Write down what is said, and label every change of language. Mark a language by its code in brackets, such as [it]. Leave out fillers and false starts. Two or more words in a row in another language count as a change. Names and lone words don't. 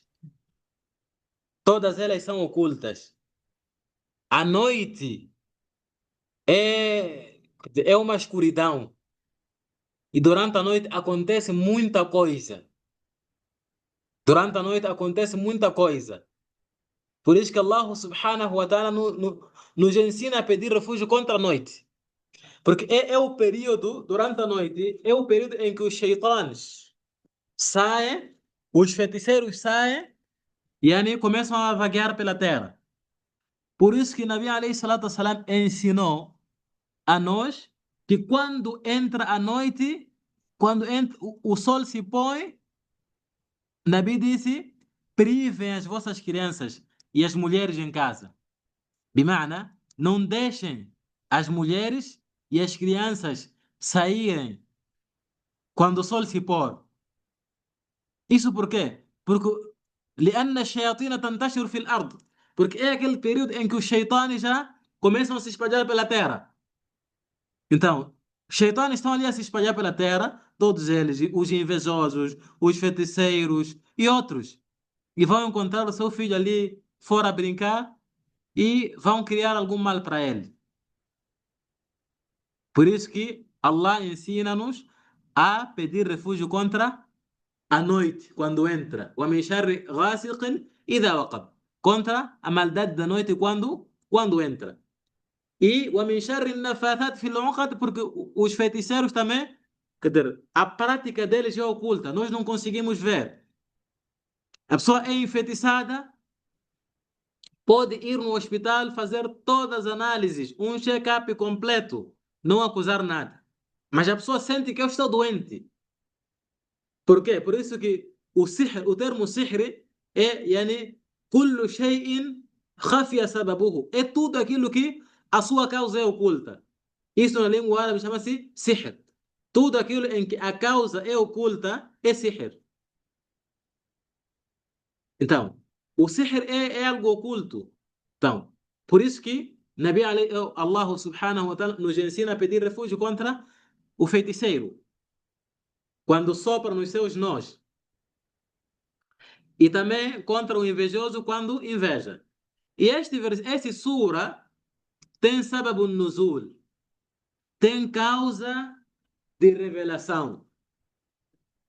[pt] Todas elas são ocultas. A noite é uma escuridão. E durante a noite acontece muita coisa. Durante a noite acontece muita coisa. Por isso que Allah [ar] سبحانه وتعالى [pt] nos ensina a pedir refúgio contra a noite. Porque é o período, durante a noite, é o período em que os shaitãs saem, os feiticeiros saem e começam a vaguear pela terra. Por isso que Nabi [ar] عليه الصلاة والسلام [pt] ensinou a nós que quando entra a noite, quando o sol se põe, Nabi disse: privem as vossas crianças e as mulheres em casa. Bimana, não deixem as mulheres e as crianças saírem quando o sol se pôr. Isso por quê? Porque [ar] لأن الشياطين تنتشر في الأرض. [pt] Porque é aquele período em que os shaitanes já começam a se espalhar pela terra. Então, os shaitanes estão ali a se espalhar pela terra, todos eles, os invejosos, os feiticeiros e outros. E vão encontrar o seu filho ali fora a brincar e vão criar algum mal para ele. Por isso que Allah ensina-nos a pedir refúgio contra a noite, quando entra. [ar] وَمِنْ شَرِّ غَاسِقٍ إِذَا وَقَبَ. [pt] Contra a maldade da noite quando entra. E [ar] وَمِنْ شَرِّ النَّفَاثَاتِ فِي الْعُقَدِ, [pt] porque os feiticeiros também, quer dizer, a prática deles é oculta, nós não conseguimos ver. A pessoa é enfeitiçada, pode ir no hospital fazer todas as análises, um check-up completo, não acusar nada. Mas a pessoa sente que eu estou doente. Por quê? Por isso que o termo sihr é [ar] يعني كل شيء خفي سببه. [pt] É tudo aquilo que a sua causa é oculta. Isso na língua árabe chama-se sihr. Tudo aquilo em que a causa é oculta é sihr. Então, o sihr é algo oculto. Então, por isso que Allah [ar] سبحانه وتعالى [pt] nos ensina a pedir refúgio contra o feiticeiro, quando sopra nos seus nós. E também contra o invejoso quando inveja. E esse sura tem [ar] سبب النزول, [pt] tem causa de revelação.